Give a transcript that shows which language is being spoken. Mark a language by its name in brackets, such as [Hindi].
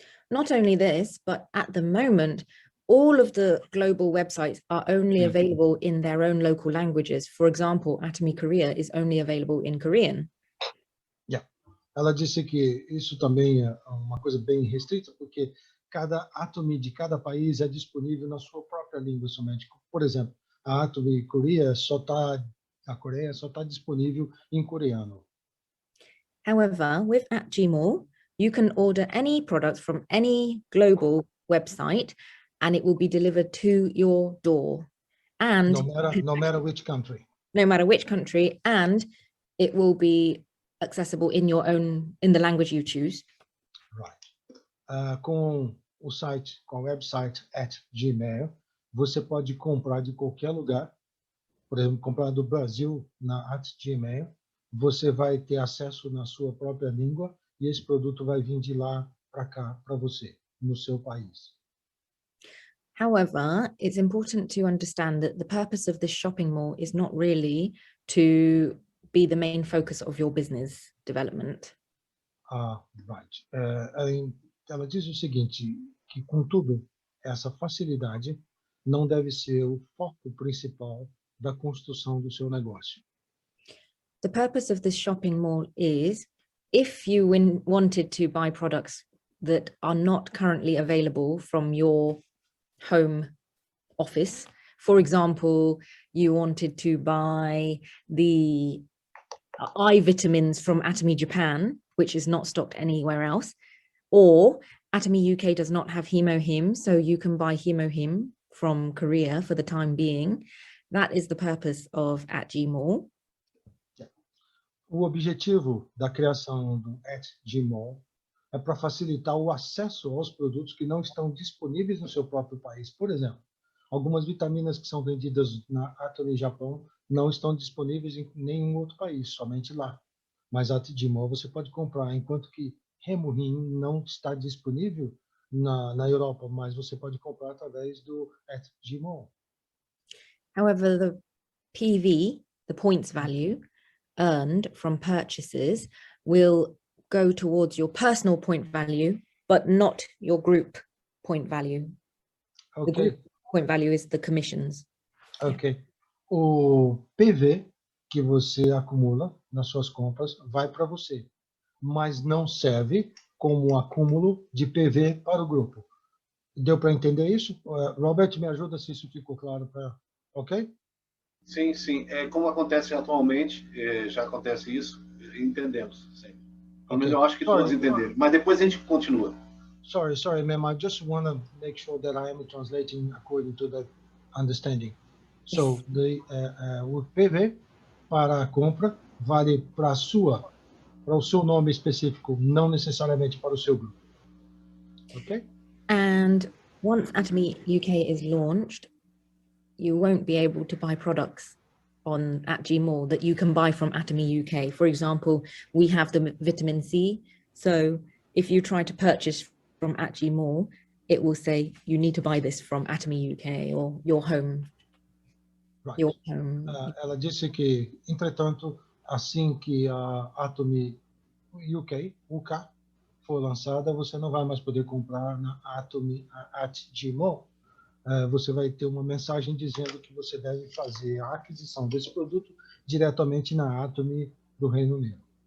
[English] Not only this, but at the moment, all of the global websites are only available in their own local languages. For example, Atomy Korea is only available in Korean. Yeah. [Portuguese] Ela disse que isso também é uma coisa bem restrita, porque cada Atomy de cada país é disponível na sua própria língua somente. Por exemplo, a Atomy Coreia a Coreia só está disponível em coreano. [English] However, with @gmall, you can order any product from any global website and it will be delivered to your door. And no matter which country. No matter which country, and it will be accessible in the language you choose. Right. [Portuguese] Com o website @gmail, você pode comprar de qualquer lugar. Por exemplo, comprar do Brasil na @gmail, você vai ter acesso na sua própria língua e esse produto vai vir de lá para cá para você, no seu país. [English] However, it's important to understand that the purpose of this shopping mall is not really to be the main focus of your business development. Right. [Portuguese] Ela diz o seguinte, que contudo, essa facilidade não deve ser o foco principal da construção do seu negócio. [English] The purpose of this shopping mall is, if you wanted to buy products that are not currently available from your home office, for example, you wanted to buy the eye vitamins from Atomy Japan, which is not stocked anywhere else, or Atomy UK does not have HemoHim, so you can buy HemoHim from Korea for the time being. That is the purpose of @gmall. [Portuguese] O objetivo da criação do @gmall é para facilitar o acesso aos produtos que não estão disponíveis no seu próprio país. Por exemplo, algumas vitaminas que são vendidas na Atomy Japão não estão disponíveis em nenhum outro país, somente lá. Mas a @gmall você pode comprar, enquanto que HemoHim não está disponível na Europa, mas você pode comprar através do @gmall. [English] However, the PV, the points value earned from purchases, will go towards your personal point value, but not your group point value. Okay. The group point value is the commissions. Ok. [Portuguese] O PV que você acumula nas suas compras vai para você, mas não serve como acúmulo de PV para o grupo. Deu para entender isso? Robert, me ajuda se isso ficou claro para... Ok? Sim, sim. Como acontece atualmente, já acontece isso, entendemos. Sim. Pelo menos eu acho que todos entenderam. Mas depois a gente continua. [English] Sorry, ma'am. I just want to make sure that I am translating according to the understanding. [Portuguese] So, o PV para a compra vale para o seu nome específico, não necessariamente para o seu grupo. Ok? [English] And once Atomy UK is launched, you won't be able to buy products on @gmall that you can buy from Atomy UK. For example, we have the vitamin C. So if you try to purchase from @gmall, it will say you need to buy this from Atomy UK or your home. Right. Your home. [Portuguese] Ela disse que, entretanto, assim que a Atomy UK for lançada, você não vai mais poder comprar na Atomy @gmall. Você vai ter uma mensagem dizendo que você deve fazer a aquisição desse produto diretamente na Atomy do Reino Unido.